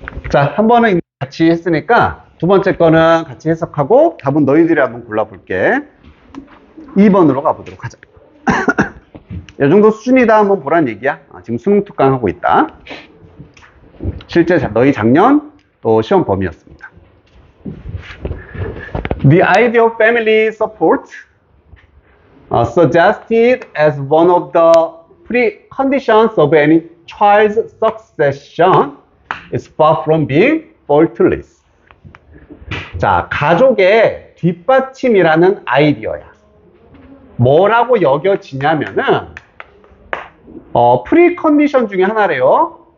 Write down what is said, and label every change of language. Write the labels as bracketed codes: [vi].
[ko] 자, 한 번은 같이 했으니까 두 번째 거는 같이 해석하고 답은 너희들이 한번 골라볼게. 2번으로 가보도록 하자. 이 정도 수준이다 한번 보란 얘기야. 지금 수능 특강 하고 있다. 실제 너희 작년 또 시험 범위였습니다. [en] The idea of family support suggested as one of the preconditions of any child's succession is far from being faultless. [ko] 자, 가족의 뒷받침이라는 아이디어야. 뭐라고 여겨지냐면은 프리컨디션 중에 하나래요.